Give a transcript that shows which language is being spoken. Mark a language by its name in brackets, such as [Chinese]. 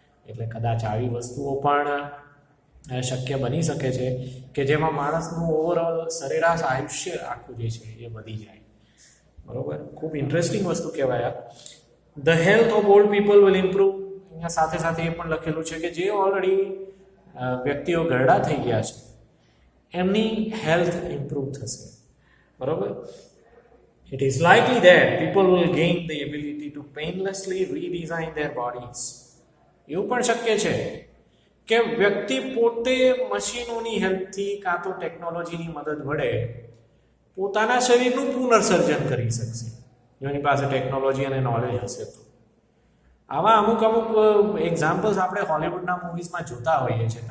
[Gujarati] એટલે કદાચ આવી વસ્તુઓ પણ શક્ય બની શકે છે કે જેમાં માણસનું ઓવરઓલ સરેરાશ આયુષ્ય આખું જે છે એ વધી જાય. બરોબર, ખૂબ ઇન્ટરેસ્ટિંગ વસ્તુ કહેવાય. [English] The health of old people will improve. [Gujarati] અહીંયા સાથે સાથે એ પણ લખેલું છે કે જે ઓલરેડી વ્યક્તિઓ ઘરડા થઈ ગયા છે એમની હેલ્થ ઇમ્પ્રૂવ થશે. [English] બરોબર, it is likely that people will gain the ability to painlessly redesign their bodies. [Gujarati] એવું પણ શક્ય છે કે વ્યક્તિ પોતે મશીનોની હેલ્પથી કાં તો ટેકનોલોજીની મદદ વડે પોતાના શરીરનું પુનર્સર્જન કરી શકશે, જેની પાસે ટેકનોલોજી અને નોલેજ હશે તો. આવા અમુક એક્ઝામ્પલ્સ આપણે હોલિવૂડના મૂવીઝમાં જોતા હોઈએ છીએ.